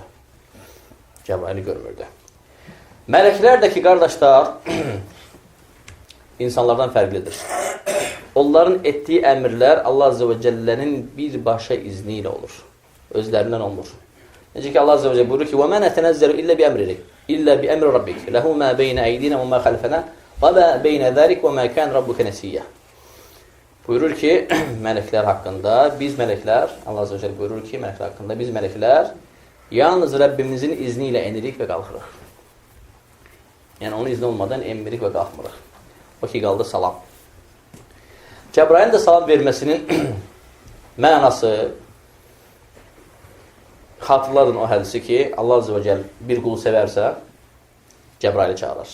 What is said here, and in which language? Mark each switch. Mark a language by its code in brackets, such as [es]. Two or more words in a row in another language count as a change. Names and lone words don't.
[az] Cəbraili görmürdü. Mələklər də ki, qardaşlar, insanlardan fərqlidir. Onların etdiyi əmrlər Allah [ar] عز وجل [az] birbaşa izni ilə olur. Özlərindən olmur. Necə ki, Allah [ar] عز وجل [az] buyurur ki, [ar] وَمَا نَتَنَزَّلُ إِلَّا بِأَمْرِ رَبِّكَ لَهُ مَا بَيْنَ أَيْدِينَا وَمَا خَلْفَنَا وَمَا بَيْنَ ذَلِكَ وَمَا كَانَ رَبُّكَ نَسِيًّا. [az] Buyurur ki, mələklər haqqında, biz mələklər, Allah [ar] عز وجل [az] buyurur ki, mələklər haqqında, biz mələklər yalnız Rəbbimizin izni ilə enirik və qalxırıq. Yəni, onun izni olmadan emirik və qalxmırıq. O ki, qaldı salam. Cəbrailin də salam verməsinin mənası, xatırladın o hədisi ki, Allah [ar] عز وجل [az] bir qulu sevərsə, Cəbraili çağırır.